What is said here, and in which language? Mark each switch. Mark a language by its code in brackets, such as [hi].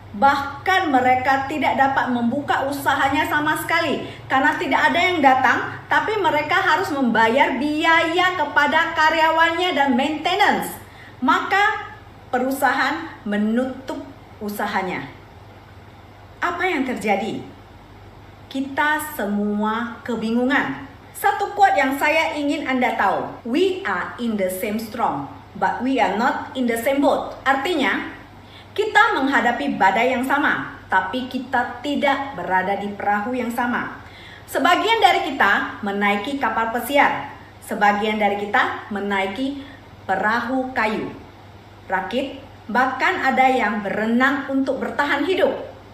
[id] Bahkan mereka tidak dapat membuka usahanya sama sekali karena tidak ada yang datang, tapi mereka harus membayar biaya kepada karyawannya dan maintenance. Maka perusahaan menutup usahanya. Apa yang terjadi? Kita semua kebingungan. Satu quote yang saya ingin Anda tahu. [en] We are in the same storm, but we are not in the same boat. [id] Artinya, kita menghadapi badai yang sama, tapi kita tidak berada di perahu yang sama. Sebagian dari kita menaiki kapal pesiar, sebagian dari kita menaiki perahu kayu, rakit, bahkan ada yang berenang untuk bertahan hidup.